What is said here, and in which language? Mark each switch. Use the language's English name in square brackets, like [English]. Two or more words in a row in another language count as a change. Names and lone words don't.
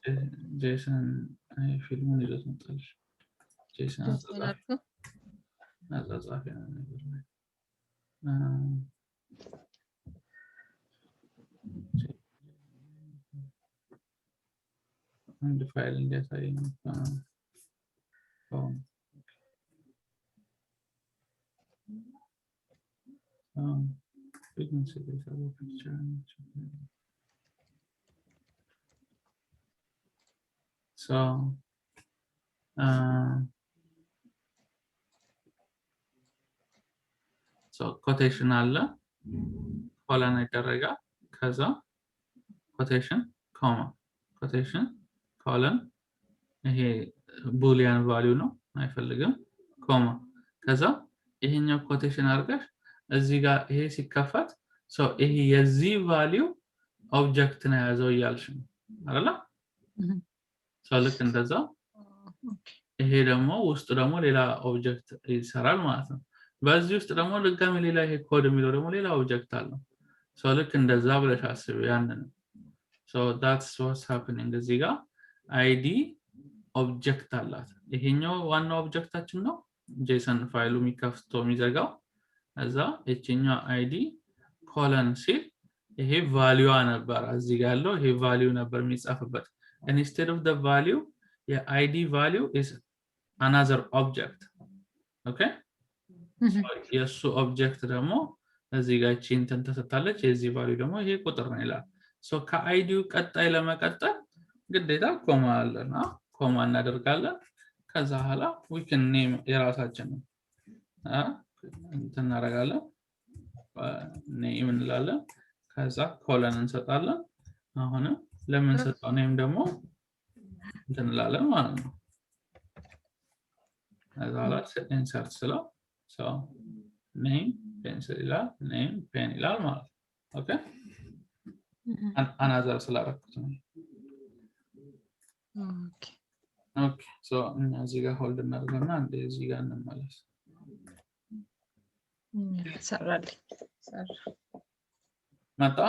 [Amharic] ጄሰን ፊልሙን ይዘት መጣልሽ ጄሰን አጻጻፊ ነው ነገር ላይ አንድ ፋይል እንዲያሳየኝ [English] we can see this other picture so quotation አለ [Amharic] ኮለን ይደረጋል ከዛ [English] quotation comma quotation colon [Amharic] ይሄ [English] boolean value [Amharic] ነው አይፈልግም ኮማ ከዛ ይሄኛው quotation አድርገሽ እዚህ ጋር ይሄ ሲከፈት so ይሄ የዚህ [English] value object [Amharic] ነው ያዘው ያልሽ አይደል so ልክ እንደዛ ይሄ ደግሞ ውስጥ ደግሞ ሌላ ኦብጀክት ይሰራል ማለት ነው በዚህ ውስጥ ደግሞ ድጋሚ ሌላ ይሄ ኮድ የሚለው ደግሞ ሌላ ኦብጀክት አለው so ልክ እንደዛ ብለሽ አስቢ ያንን [English] so that's what's happening [Amharic] እዚህ ጋር id ኦብጀክት አላት ይሄኛው ዋናው ኦብጀክታችን ነው ጄሰን ፋይሉ የሚከፍተው የሚዘጋው እዛ እቺኛው id ኮለን ሲል ይሄ ቫልዩዋ ነበር እዚህ ጋር ያለው ይሄ ቫልዩ ነበር የሚጻፍበት [English] instead of the value the id value is another object okay so [Amharic] የሱ ኦብጀክት ደግሞ እዚህ ጋር እቺ እንትን ተሰጣለች የዚህ ቫልዩ ደግሞ ይሄ ቁጥር ነው ይላል so ከአይዲው ቀጣይ ለመቀጠል ግዴታ ኮማ አለና ኮማ እናደርጋለን ከዛ ኋላ [English] we can name [Amharic] የራሳችን እንትን እናደርጋለን name እንላለን ከዛ ኮለን እንሰጣለን አሁን ለምን ሰጣው name ደግሞ እንትን እንላለን ማለት ነው ከዛ ኋላ insert ስለው [English] so name pencil [Amharic] ይላል [English] name pen [Amharic] ይላል ማለት ነው [English] okay another [Amharic] ስላደረኩት ነው [English] okay so [Amharic] እዚህ ጋር ሆልድ እናደርግና እዚህ ጋር እንመለስ ሰራል መጣ